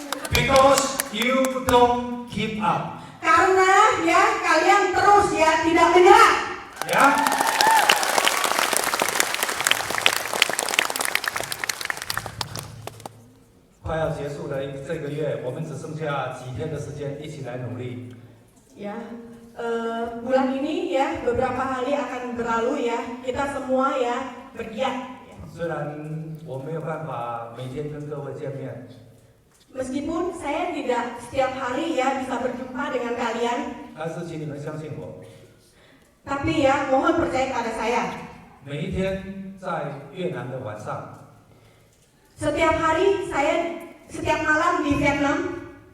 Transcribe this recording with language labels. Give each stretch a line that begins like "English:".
English: Because you don't give up.
Indonesian: Karena ya kalian terus ya tidak menyerah. 呀。
Chinese: 快要结束的这个月，我们只剩下几天的时间，一起来努力。
Indonesian: Ya, bulan ini ya beberapa hari akan berlalu ya. Kita semua ya bergiat.
Chinese: 虽然我没有办法每天跟各位见面，
Indonesian: Meskipun saya tidak setiap hari ya bisa berjumpa dengan kalian,
Chinese: 但是请你们相信我，
Indonesian: tapi ya mohon percaya pada saya.
Chinese: 每一天在越南的晚上，
Indonesian: Setiap hari saya setiap malam di Vietnam,